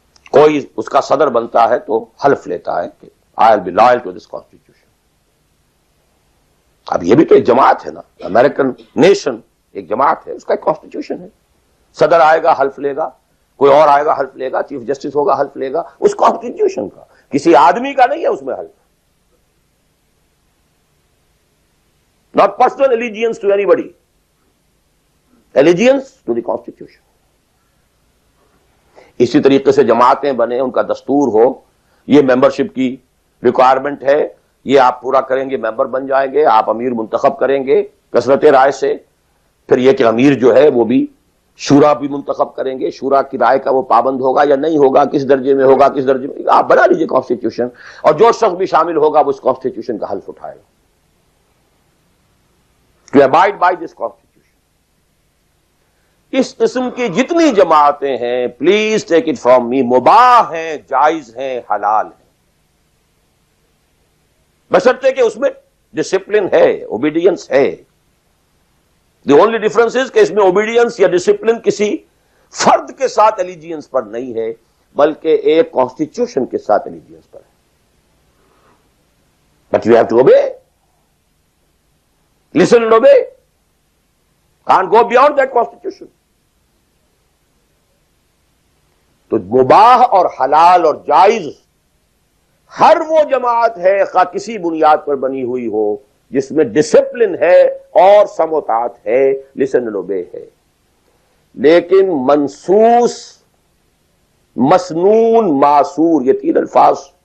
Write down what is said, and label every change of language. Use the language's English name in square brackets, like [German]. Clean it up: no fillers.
[Urdu] کوئی اس کا صدر بنتا ہے تو حلف لیتا ہے کہ [English] I will be loyal to this constitution. [Urdu] اب یہ بھی تو ایک جماعت ہے نا، امریکن نیشن ایک جماعت ہے، اس کا ایک کانسٹیٹیوشن ہے۔ صدر آئے گا حلف لے گا، کوئی اور آئے گا حلف لے گا، چیف جسٹس ہوگا حلف لے گا، اس کانسٹیٹیوشن کا، کسی آدمی کا نہیں ہے اس میں حلف۔ [English] Not personal allegiance to anybody. Allegiance to the Constitution. [Urdu] اسی طریقے سے جماعتیں بنے، ان کا دستور ہو، یہ ممبرشپ کی ریکوائرمنٹ ہے، یہ آپ پورا کریں گے ممبر بن جائیں گے، آپ امیر منتخب کریں گے کثرت رائے سے، پھر یہ کہ امیر جو ہے وہ بھی شورا بھی منتخب کریں گے، شورا کی رائے کا وہ پابند ہوگا یا نہیں ہوگا، کس درجے میں ہوگا، کس درجے میں، آپ بنا لیجئے کانسٹیٹیوشن، اور جو شخص بھی شامل ہوگا وہ اس کانسٹیٹیوشن کا حلف اٹھائے گا۔ [English] To abide by this constitution. [Urdu] اس قسم کی جتنی جماعتیں ہیں، [English] please take it from me, [Urdu] مباح ہیں، جائز ہیں، حلال ہیں، بشرطے کہ اس میں ڈسپلن ہے، اوبیڈینس ہے۔ [English] the only difference is [Urdu] کہ اس میں اوبیڈینس یا ڈسپلن کسی فرد کے ساتھ الیجینس پر نہیں ہے، بلکہ ایک کانسٹیٹیوشن کے ساتھ الیجینس پر ہے۔ [English] But you have to obey, listen and obey. Can't go beyond that constitution. [Urdu] تو مباح اور حلال اور جائز ہر وہ جماعت ہے خواہ کسی بنیاد پر بنی ہوئی ہو جس میں ڈسپلن ہے اور سمع و طاعت ہے، [English] listen and obey [Urdu] ہے۔ لیکن منصوص، مسنون، معصور، یہ تین الفاظ،